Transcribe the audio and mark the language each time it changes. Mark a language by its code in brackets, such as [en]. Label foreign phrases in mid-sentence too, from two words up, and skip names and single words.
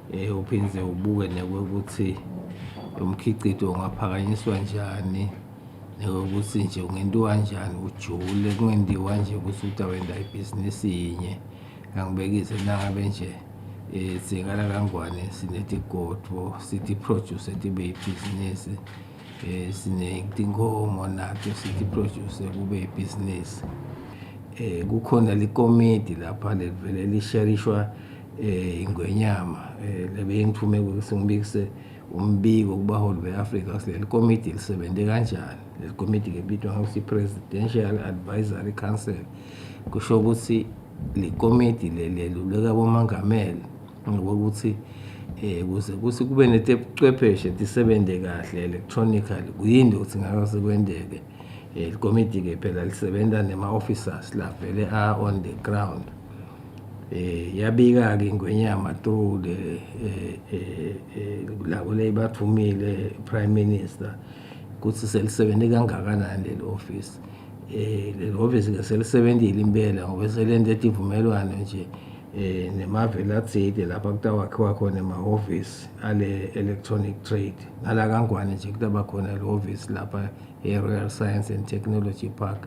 [ss] Uphinze ubuke nekwekuthi umkhicido ungaphakanyiswa njani ukuthi nje ungentiwa kanjani ujule kungendiwa nje ukuthi utawenda ibhizinisi yinye angibekise nangabe nje singala kangwane sinetigodvo sithi produce tibe ibhizinisi sinetinkomo nato sithi produce kube ibhizinisi kukhona likomiti lapha levele lisherishwa ingwenyama lebengithume ukuthi ngibikise umbiko kubaholi beAfrika sileli committee lisebenze kanjani leli committee lebitwa ngokuthi Presidential Advisory Council kusho ukuthi le committee leluleka bomangameli ngokuthi kuze kuthi kube netebuchwepheshe tisebenze kahle electronically kuyini ukuthi ngakase kwendeke le committee ke phela lisebenza nema officers la vele [en] are on the ground [ss] yabika ke ingwenyama through labo lebathumile [en] prime minister [ss] kuthi selisebenze kangakanani leli office leli office ke selisebenzile impela ngoba selenze ivumelwano nje nemavela athile lapha kutawakhiwa khona ema-office ale [en] electronic trade [ss] ngala kangwane nje kutaba khona le office lapha e-Royal Science and Technology Park.